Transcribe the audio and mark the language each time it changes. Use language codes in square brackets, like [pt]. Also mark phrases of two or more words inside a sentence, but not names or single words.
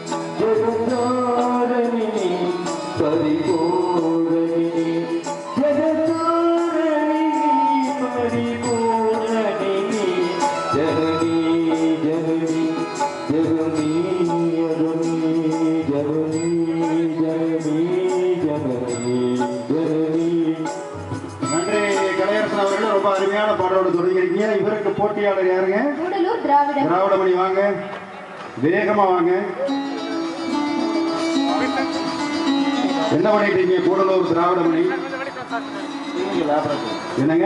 [sa] जगतारिणी परिपूरणिनी जगतारिणी परिपूरणिनी जननी जननी जगनी अगमी जननी जननी जननी जननी. [ta] நன்றி கலையரசன் அவர்கள், ரொம்ப அருமையான பாடலோடு தொடங்கியிருக்கீங்க. இவருக்கு போட்டியாளர் யாருங்க? கூடலூர் திராவிடமணி. வாங்க, வேகமா வாங்க. என்ன பண்ணிட்டு இருக்கீங்க? கூடலூர் திராவிடமணி என்னங்க?